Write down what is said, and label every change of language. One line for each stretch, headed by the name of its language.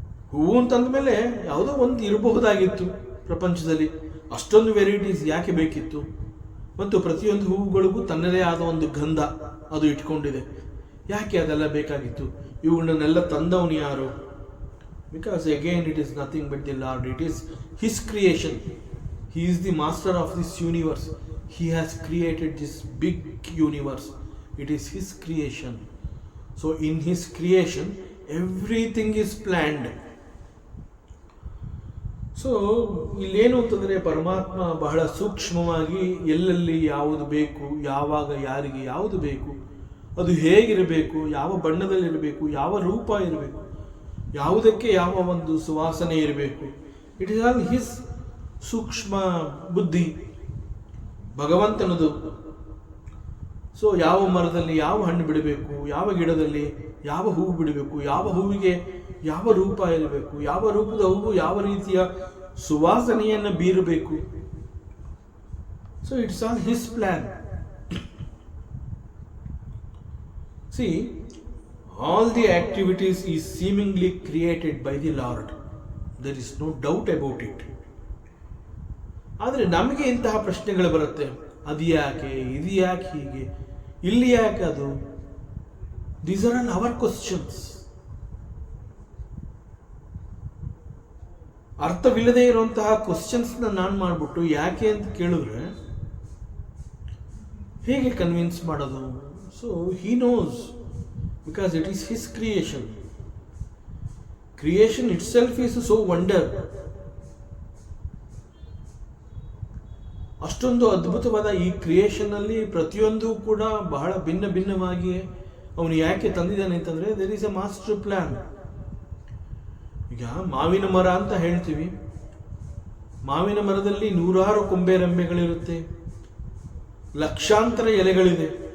Kannada: ಹೂವು ಅಂತಂದ ಮೇಲೆ ಯಾವುದೋ ಒಂದು ಇರಬಹುದಾಗಿತ್ತು ಪ್ರಪಂಚದಲ್ಲಿ, ಅಷ್ಟೊಂದು ವೆರೈಟೀಸ್ ಯಾಕೆ ಬೇಕಿತ್ತು? ಮತ್ತು ಪ್ರತಿಯೊಂದು ಹೂವುಗಳಿಗೂ ತನ್ನದೇ ಆದ ಒಂದು ಗಂಧ ಅದು ಇಟ್ಕೊಂಡಿದೆ, ಯಾಕೆ ಅದೆಲ್ಲ ಬೇಕಾಗಿತ್ತು? ಇವುಗಳನ್ನೆಲ್ಲ ತಂದವನು ಯಾರು?
English: Because again it is nothing but the Lord, it is His creation. He is the master of this universe. He has created this big universe. It is His creation. So in His creation everything is planned.
Kannada: So ಇಲ್ಲೇನು ಅಂತಂದರೆ ಪರಮಾತ್ಮ ಬಹಳ ಸೂಕ್ಷ್ಮವಾಗಿ ಎಲ್ಲೆಲ್ಲಿ ಯಾವುದು ಬೇಕು, ಯಾವಾಗ ಯಾರಿಗೆ ಯಾವುದು ಬೇಕು, ಅದು ಹೇಗಿರಬೇಕು, ಯಾವ ಬಣ್ಣದಲ್ಲಿರಬೇಕು, ಯಾವ ರೂಪ ಇರಬೇಕು, ಯಾವುದಕ್ಕೆ ಯಾವ ಒಂದು ಸುವಾಸನೆ ಇರಬೇಕು,
English: it is all his
Kannada: ಸೂಕ್ಷ್ಮ ಬುದ್ಧಿ, ಭಗವಂತನದು. ಸೊ ಯಾವ ಮರದಲ್ಲಿ ಯಾವ ಹಣ್ಣು ಬಿಡಬೇಕು, ಯಾವ ಗಿಡದಲ್ಲಿ ಯಾವ ಹೂವು ಬಿಡಬೇಕು, ಯಾವ ಹೂವಿಗೆ ಯಾವ ರೂಪ ಇರಬೇಕು, ಯಾವ ರೂಪದ ಹೂವು ಯಾವ ರೀತಿಯ ಸುವಾಸನೆಯನ್ನು ಬೀರಬೇಕು.
English: So it's all his plan. See all the activities is seemingly created by the Lord. There is no doubt about it.
Kannada: ಆದರೆ ನಮಗೆ ಇಂತಹ ಪ್ರಶ್ನೆಗಳು ಬರುತ್ತೆ, ಅದು ಯಾಕೆ, ಇದು ಯಾಕೆ ಹೀಗೆ, ಇಲ್ಲಿ ಯಾಕೆ ಅದು?
English: These are all our questions.
Kannada: ಅರ್ಥವಿಲ್ಲದೆ ಇರುವಂತಹ ಕ್ವಶನ್ಸ್ನ ನಾನು ಮಾಡಿಬಿಟ್ಟು ಯಾಕೆ ಅಂತ ಕೇಳಿದ್ರೆ ಹೇಗೆ ಕನ್ವಿನ್ಸ್ ಮಾಡೋದು?
English: So he knows, because it is his creation. Creation itself is so wonder.
Kannada: ಅಷ್ಟೊಂದು ಅದ್ಭುತವಾದ ಈ ಕ್ರಿಯೇಷನ್ ಅಲ್ಲಿ ಪ್ರತಿಯೊಂದು ಕೂಡ ಬಹಳ ಭಿನ್ನ ಭಿನ್ನವಾಗಿ ಅವನು ಯಾಕೆ ತಂದಿದ್ದಾನೆ ಅಂತಂದ್ರೆ
English: There is a master plan.
Kannada: ಈಗ ಮಾವಿನ ಮರ ಅಂತ ಹೇಳ್ತೀವಿ, ಮಾವಿನ ಮರದಲ್ಲಿ ನೂರಾರು ಕೊಂಬೆ ರೆಂಬೆಗಳಿರುತ್ತೆ, ಲಕ್ಷಾಂತರ ಎಲೆಗಳಿದೆ.